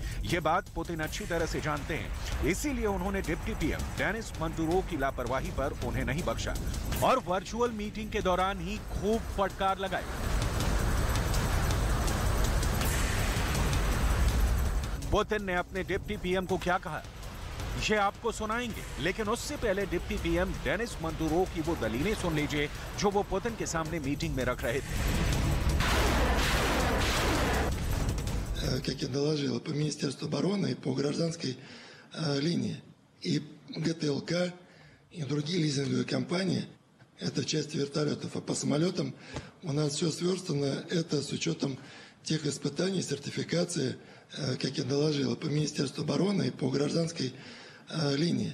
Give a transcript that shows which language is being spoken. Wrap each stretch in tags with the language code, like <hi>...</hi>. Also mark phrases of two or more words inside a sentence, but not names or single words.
<hi>ये बात पुतिन अच्छी तरह से जानते हैं, इसीलिए उन्होंने</hi> <en>deputy PM</en> <hi>डेनिस मंटुरोव की लापरवाही पर उन्हें नहीं बख्शा और</hi> <en>virtual meeting</en> <hi>के दौरान ही खूब फटकार लगाई। पुतिन ने अपने</hi> <en>deputy PM</en> <hi>को क्या कहा, ये आपको सुनाएंगे, लेकिन उससे पहले</hi> <en>deputy PM</en> <hi>डेनिस मंटुरोव की वो दलीलें सुन लीजिए जो वो पुतिन के सामने मीटिंग में रख रहे थे।</hi> <ru>Как я доложил, по Министерству обороны и по гражданской линии, и ГТЛК, и другие лизинговые компании, это в части вертолетов, а по самолетам у нас все сверстано, это с учетом тех испытаний, сертификации, как я доложил, по Министерству обороны и по гражданской линии.</ru>